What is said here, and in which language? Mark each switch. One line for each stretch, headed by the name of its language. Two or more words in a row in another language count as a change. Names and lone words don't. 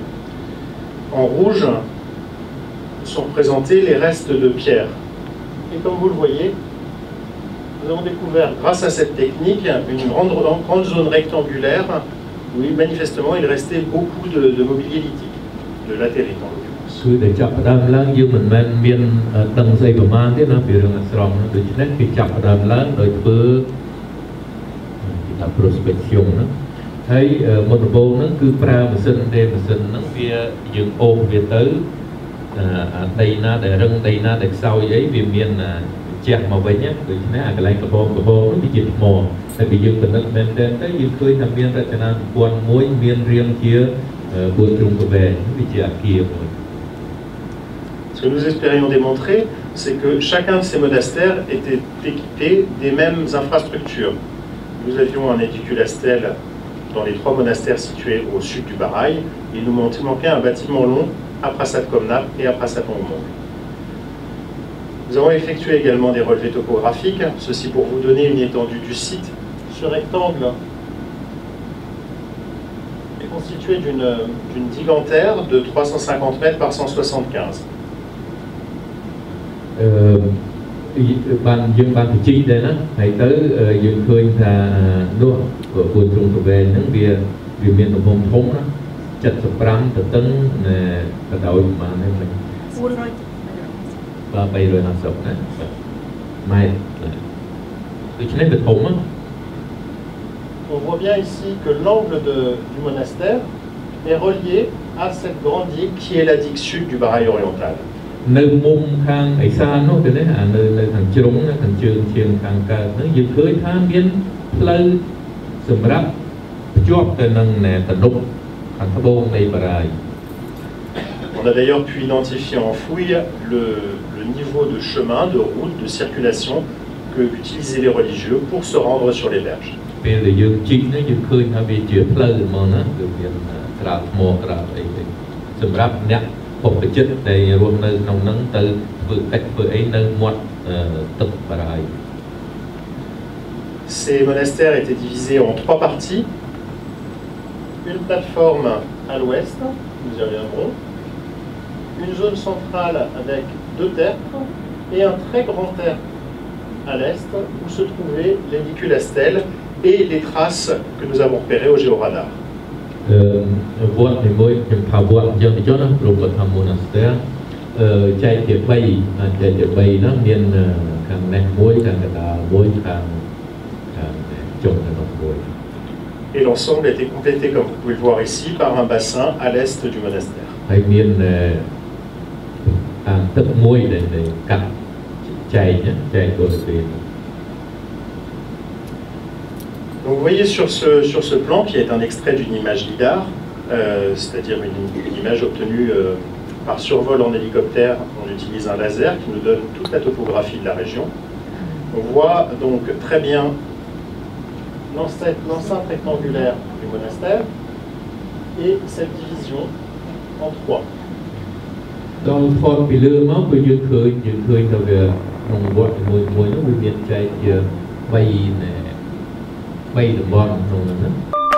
French: En rouge sont représentés les restes de pierre. Et comme vous le voyez, nous avons découvert, grâce à cette technique, une grande zone rectangulaire où manifestement il restait beaucoup de mobilier lithique, de latérite en l'occurrence.
Khmer: គឺតែចាប់ផ្ដើមឡើងយើងមិនមែនមានដឹងស្អីប្រមាណទេណាពីរឿងអាស្រមនោះដូច្នេះគេចាប់ផ្ដើ មឡើងដោយធ្វើគេថា prospection ហ្នឹងហើយមុនដំបូងហ្នឹងគឺប្រើម៉ាស៊ីនទេម៉ាស៊ីនហ្នឹងវាយើងអូសវាទៅដីណាដែលរឹងដីណាដែលខ្សោយអីវាមានជះមកវិញដូច្នេះអាកន្លែងកំពងនោះវាជាថ្មហើយបើយើងពិនិត្យមែនទែនទៅយើងឃើញថាមានរចនាសម្ព័ន្ធមួយមានរាងជា4ជ្រុងកវែងវាជាអគារមួយ
French: Ce que nous espérions démontrer, c'est que chacun de ces monastères était équipé des mêmes infrastructures. Nous avions un édiculastel dans les 3 monastères situés au sud du Baraï, et il nous manquait un bâtiment long à Prasat Komnap et à Prasat Ongmong. Nous avons effectué également des relevés topographiques, ceci pour vous donner une étendue du site. Ce rectangle est constitué d'une digantaire de 350 mètres par 175.
Khmer: បានយើងបានបញ្ជីដែរណាហើយទៅយើងឃើញថានោះ4ជ្រុងកវែងហ្នឹងវាមានទំហំធំណា75ទៅតឹងបដោយប្រហែលហ្នឹង 350 ណាម៉ែត្រដូច្នេះវាធំណា
French: On voit bien ici que l'angle du monastère est relié à cette grande digue qui est la digue sud du Baraï oriental.
Khmer: នៅមុំខាងឥសាននោះទៅនេះនៅខាងជ្រុងខាងជើងជាងខាងកើតហ្នឹងយើងឃើញថាមានផ្លូវសម្រាប់ភ្ជាប់ទៅនឹងតំណប់ខាងត្បូងនៃបារាយ
French: On a d'ailleurs pu identifier en fouille le niveau de chemin, de route, de circulation que utilisaient les religieux pour se rendre sur les berges.
Khmer: ពេលដែលយើងជីកនេះយើងឃើញថាវាជាផ្លូវហ្មងណាគឺមានក្រាបថ្មក្រាបអីសម្រាប់អ្នក
French: Ces monastères étaient divisés en 3 parties. Une plateforme à l'ouest, nous y reviendrons. Une zone centrale avec 2 tertres et un très grand tertre à l'est où se trouvaient l'édiculastel et les traces que nous avons repérées au géoradar.
Khmer: វត្តនីមួយខ្ញុំថាវត្តយើងទៅចុះណាព្រមបឋម monastère ចែកជា3ហ្នឹងមានខាងនេះមួយខាងកណ្ដាលមួយខាងចុងទៅមួយ
French: Et l'ensemble a été complété comme vous pouvez le voir ici par un bassin à l'est du monastère.
Khmer: ហើយមានទឹកមួយដែលកាត់ចែកបរិវេណ
French: Donc vous voyez sur ce plan, qui est un extrait d'une image LIDAR, c'est-à-dire une image obtenue par survol en hélicoptère. On utilise un laser qui nous donne toute la topographie de la région. On voit donc très bien l'enceinte rectangulaire du monastère et cette division en 3.
Khmer: ដល់ថតពីលើមកគឺយើងឃើញថាវាក្នុងវត្តមួយនោះវាមានចែកជា3តំបន់ក្នុងនោះណា